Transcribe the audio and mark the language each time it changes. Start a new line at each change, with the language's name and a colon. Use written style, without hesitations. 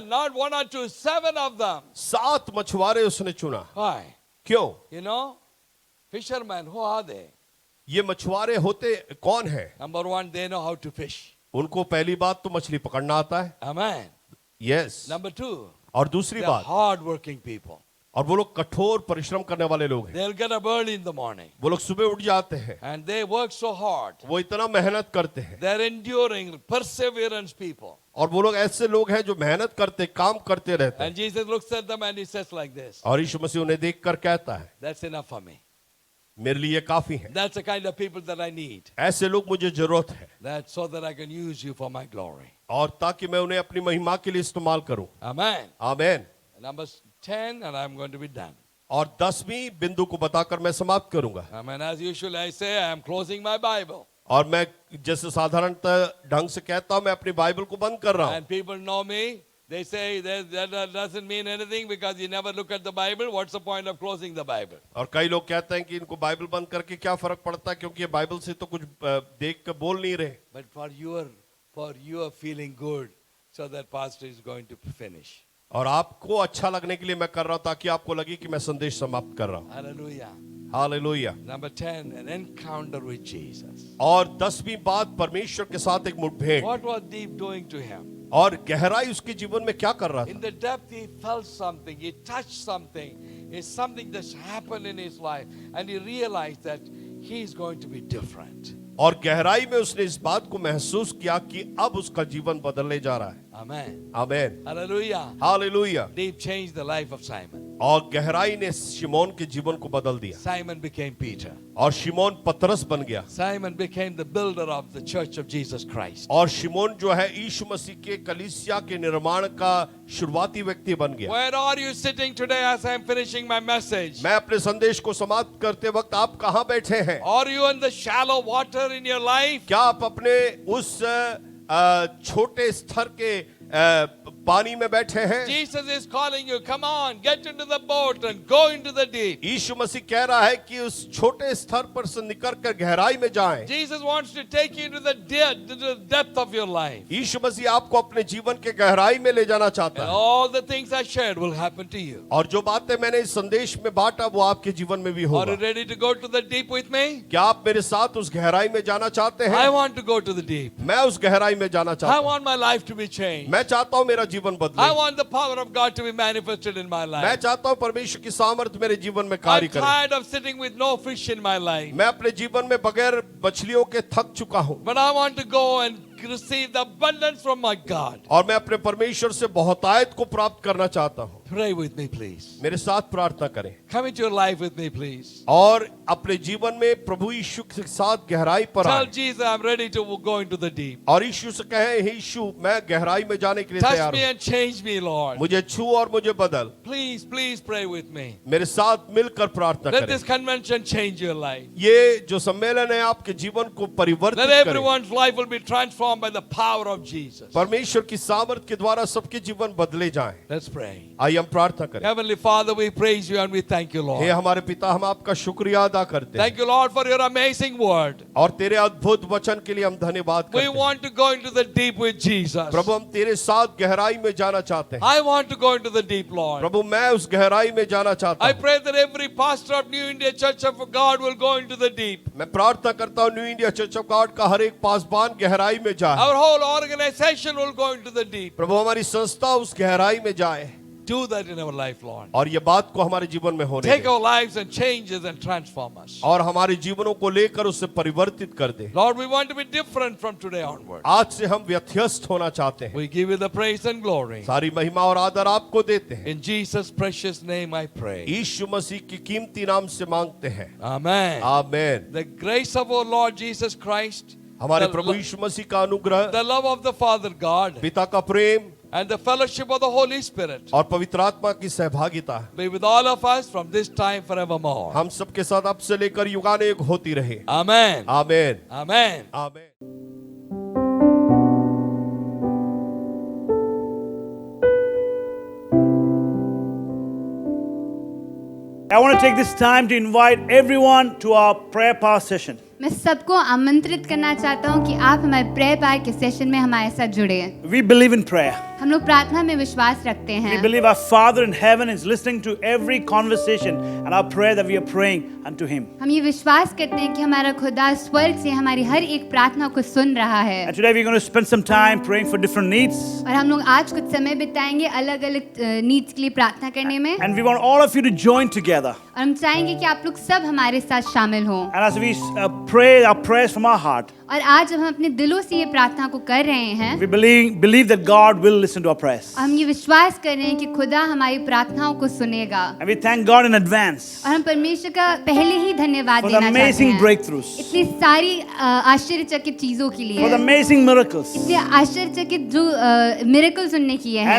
English: 7, not 1 or 2, 7 of them.
Hindi: 7 मछुआरे उसने चुना।
English: Why?
Hindi: क्यों?
English: You know, fishermen, who are they?
Hindi: ये मछुआरे होते कौन है?
English: Number 1, they know how to fish.
Hindi: उनको पहली बात तो मछली पकड़ना आता है।
English: Amen. Yes. Number 2,
Hindi: और दूसरी
English: they're
Hindi: बात,
English: hard-working people.
Hindi: और वो लोग कठोर परिश्रम करने वाले लोग हैं।
English: They'll get up early in the morning
Hindi: वो लोग सुबह उठ जाते हैं,
English: and they work so hard.
Hindi: वो इतना मेहनत करते हैं।
English: They're enduring, perseverance people.
Hindi: और वो लोग ऐसे लोग हैं जो मेहनत करते, काम करते रहते हैं।
English: And Jesus looks at them and he says like this,
Hindi: और यीशु मसीह उन्हें देखकर कहता है,
English: "That's enough for me.
Hindi: मेरे लिए काफी है।
English: That's the kind of people that I need.
Hindi: ऐसे लोग मुझे जरूरत है,
English: That's so that I can use you for my glory."
Hindi: और ताकि मैं उन्हें अपनी महिमा के लिए इस्तेमाल करूं।
English: Amen.
Hindi: आमीन।
English: Number 10, and I'm going to be done.
Hindi: और 10वीं बिंदु को बताकर मैं समाप्त करूंगा।
English: Amen. As usual, I say, I am closing my Bible.
Hindi: और मैं जैसे साधारणतः ढंग से कहता हूं, मैं अपनी बाइबल को बंद कर रहा हूं।
English: And people know me. They say that doesn't mean anything because you never look at the Bible. What's the point of closing the Bible?
Hindi: और कई लोग कहते हैं कि इनको बाइबल बंद करके क्या फर्क पड़ता है, क्योंकि ये बाइबल से तो कुछ देख कर बोल नहीं रहे।
English: But for your feeling good, so that pastor is going to finish.
Hindi: और आपको अच्छा लगने के लिए मैं कर रहा हूं, ताकि आपको लगे कि मैं संदेश समाप्त कर रहा हूं।
English: Hallelujah.
Hindi: Hallelujah.
English: Number 10, an encounter with Jesus.
Hindi: और 10वीं बात, परमेश्वर के साथ एक मुठभेड़।
English: What was deep doing to him?
Hindi: और गहराई उसके जीवन में क्या कर रहा था?
English: In the depth, he felt something, he touched something. It's something that's happened in his life, and he realized that he's going to be different.
Hindi: और गहराई में उसने इस बात को महसूस किया कि अब उसका जीवन बदलने जा रहा है।
English: Amen.
Hindi: आमीन।
English: Hallelujah.
Hindi: Hallelujah.
English: Deep changed the life of Simon.
Hindi: और गहराई ने शिमोन के जीवन को बदल दिया,
English: Simon became Peter.
Hindi: और शिमोन पतरस बन गया,
English: Simon became the builder of the church of Jesus Christ.
Hindi: और शिमोन जो है यीशु मसीह के कलीसिया के निर्माण का शुरुआती व्यक्ति बन गया।
English: Where are you sitting today as I'm finishing my message?
Hindi: मैं अपने संदेश को समाप्त करते वक्त आप कहाँ बैठे हैं?
English: Are you in the shallow water in your life?
Hindi: क्या आप अपने उस छोटे स्तर के पानी में बैठे हैं?
English: Jesus is calling you. Come on, get into the boat and go into the deep.
Hindi: यीशु मसीह कह रहा है कि उस छोटे स्तर पर से निकल कर गहराई में जाएं।
English: Jesus wants to take you into the depth of your life.
Hindi: यीशु मसीह आपको अपने जीवन के गहराई में ले जाना चाहता
English: And
Hindi: है,
English: all the things I shared will happen to you.
Hindi: और जो बातें मैंने इस संदेश में बांटा वो आपके जीवन में भी
English: Are
Hindi: होगा।
English: you ready to go to the deep with me?
Hindi: क्या आप मेरे साथ उस गहराई में जाना चाहते
English: I
Hindi: हैं?
English: want to go to the deep.
Hindi: मैं उस गहराई में जाना
English: I
Hindi: चाहता हूँ।
English: want my life to be changed.
Hindi: मैं चाहता हूँ मेरा जीवन
English: I
Hindi: बदले।
English: want the power of God to be manifested in my
Hindi: मैं
English: life.
Hindi: चाहता हूँ परमेश्वर की सामर्थ मेरे जीवन में
English: I'm
Hindi: कार्य करे।
English: tired of sitting with no fish in my life.
Hindi: मैं अपने जीवन में बगैर मछलियों के थक चुका हूँ
English: But I want to go and receive the abundance from my God.
Hindi: और मैं अपने परमेश्वर से बहुतायत को प्राप्त करना चाहता हूँ।
English: Pray with me, please.
Hindi: मेरे साथ प्रार्थना करें
English: Come into your life with me, please.
Hindi: और अपने जीवन में प्रभु यीशु के साथ गहराई पर
English: Tell
Hindi: आए
English: Jesus I'm ready to go into the deep.
Hindi: और यीशु से कहें, हे यीशु मैं गहराई में जाने के लिए
English: Touch
Hindi: तैयार
English: me
Hindi: हूँ,
English: and change me, Lord.
Hindi: मुझे छू और मुझे बदल।
English: Please, please pray with me.
Hindi: मेरे साथ मिलकर प्रार्थना
English: Let
Hindi: करें।
English: this convention change your life.
Hindi: ये जो सम्मेलन है आपके जीवन को परिवर्तित
English: Let
Hindi: करे।
English: everyone's life will be transformed by the power of Jesus.
Hindi: परमेश्वर की सामर्थ के द्वारा सबके जीवन बदले जाएं।
English: Let's pray.
Hindi: आइए हम प्रार्थना करें।
English: Heavenly Father, we praise you and we thank you,
Hindi: hey
English: Lord.
Hindi: हमारे पिता, हम आपका शुक्रिया अदा करते हैं
English: Thank you, Lord, for your amazing word.
Hindi: और तेरे अद्भुत वचन के लिए हम धन्यवाद
English: We
Hindi: करते हैं।
English: want to go into the deep with Jesus.
Hindi: प्रभु हम तेरे साथ गहराई में जाना चाहते हैं।
English: I want to go into the deep, Lord.
Hindi: प्रभु मैं उस गहराई में जाना चाहता
English: I
Hindi: हूँ।
English: pray that every pastor of New India Church of God will go into the deep.
Hindi: मैं प्रार्थना करता हूँ new India church of God का हर एक पासबान गहराई में जाए।
English: Our whole organization will go into the deep.
Hindi: प्रभु हमारी संस्था उस गहराई में जाए
English: Do that in our life, Lord.
Hindi: और ये बात को हमारे जीवन में होने
English: Take
Hindi: दे
English: our lives and change us and transform us.
Hindi: और हमारे जीवनों को लेकर उससे परिवर्तित कर दे।
English: Lord, we want to be different from today onward.
Hindi: आज से हम व्यत्यस्त होना चाहते हैं।
English: We give you the praise and glory.
Hindi: सारी महिमा और आदर आपको देते हैं।
English: In Jesus' precious name I pray.
Hindi: यीशु मसीह की कीमती नाम से मांगते हैं,
English: Amen.
Hindi: Amen.
English: The grace of our Lord Jesus Christ,
Hindi: हमारे
English: the,
Hindi: प्रभु यीशु मसीह का अनुग्रह,
English: the love of the Father God,
Hindi: पिता का प्रेम
English: and the fellowship of the Holy Spirit
Hindi: और पवित्र आत्मा की सहभागिता
English: be with all of us from this time forevermore.
Hindi: हम सबके साथ अब से लेकर युगानेयुग होती रहे,
English: Amen.
Hindi: Amen,
English: Amen.
Hindi: Amen.
English: I want to take this time to invite everyone to our prayer power session.
Hindi: मैं सबको आमंत्रित करना चाहता हूँ कि आप हमारे
English: prayer पार
Hindi: के सेशन में हमारे साथ जुड़े।
English: We believe in prayer.
Hindi: हम लोग प्रार्थना में विश्वास रखते
English: We
Hindi: हैं।
English: believe our Father in heaven is listening to every conversation and our prayer that we are praying unto Him.
Hindi: हम ये विश्वास करते हैं कि हमारा खुदा स्वर्ग से हमारी हर एक प्रार्थना को सुन रहा है।
English: And today we're going to spend some time praying for different needs.
Hindi: और हम लोग आज कुछ समय बिताएंगे अलग अलग
English: needs
Hindi: के लिए प्रार्थना करने में।
English: And we want all of you to join together.
Hindi: और हम चाहेंगे कि आप लोग सब हमारे साथ शामिल हों।
English: And as we pray our prayers from our heart,
Hindi: और आज जब हम अपने दिलों से ये प्रार्थना को कर रहे हैं,
English: we believe that God will listen to our prayers.
Hindi: हम ये विश्वास कर रहे हैं कि खुदा हमारी प्रार्थनाओं को सुनेगा।
English: And we thank God in advance
Hindi: और हम परमेश्वर का पहले ही धन्यवाद
English: for the
Hindi: देना चाहते
English: amazing
Hindi: हैं
English: breakthroughs,
Hindi: इतनी सारी आश्चर्यचकित चीजों के लिए,
English: for the amazing miracles,
Hindi: इतने आश्चर्यचकित जो
English: miracles
Hindi: उनने किए हैं,